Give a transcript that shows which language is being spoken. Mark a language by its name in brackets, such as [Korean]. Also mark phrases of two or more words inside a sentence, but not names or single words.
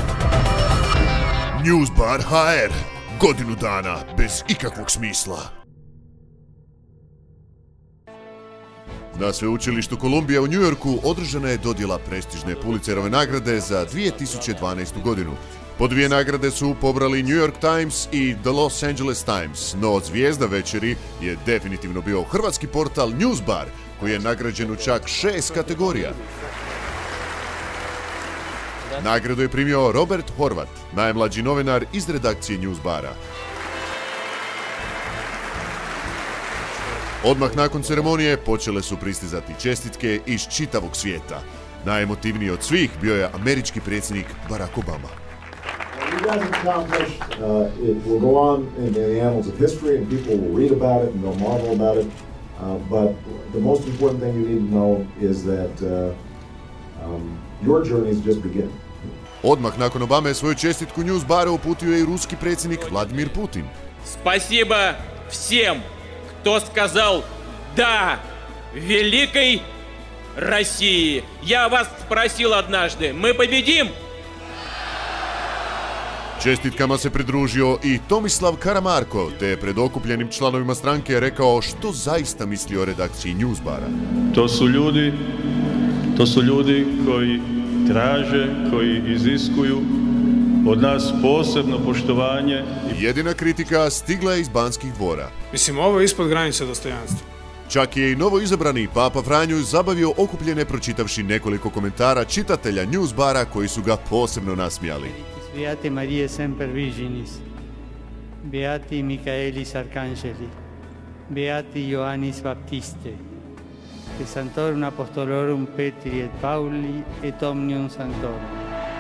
[Croatian] Newsbar HR, godinu dana bez ikakvog smisla. Na sveučilištu Kolumbija u New Yorku održana je dodjela prestižne Pulitzerove nagrade za 2012. godinu. Po 2 nagrade su pobrali New York Times i The Los Angeles Times, no zvijezda večeri je definitivno bio hrvatski portal Newsbar, koji je nagrađen u čak 6 kategorija. Nagradu je primio Robert Horvat, najmlađi novinar iz redakcije Newsbara. Odmah nakon ceremonije počele su pristizati čestitke iz čitavog svijeta. Najemotivniji od svih bio je američki predsjednik Barack Obama. [English] You guys accomplished, it will go on in the annals of history and people will read about it and they'll marvel about it. But the most important thing you need to know is that your journey is just beginning. [Croatian] Odmah nakon Obame svoju čestitku Newsbaru uputio je i ruski predsjednik Vladimir Putin. [Russian] Спасибо всем, кто сказал «да» великой России. Я вас спросил однажды, мы победим? [Croatian] Čestitkama se pridružio i Tomislav Karamarko, te je pred okupljenim članovima stranke rekao što zaista misli o redakciji Newsbara. To su ljudi koji traže, koji iziskuju od nas posebno poštovanje. Jedina kritika stigla je iz Banskih dvora. Mislim, ovo je ispod granice dostojanstva. Čak je i novoizabrani Papa Franjo zabavio okupljene pročitavši nekoliko komentara čitatelja Newsbara koji su ga posebno nasmijali. [Latin] Beate Mariae Semper Virginis, Beati Michaelis Arcangeli, Beati Ioannis Baptiste, et Sanctorum Apostolorum Petri et Pauli et Omnium Sanctorum.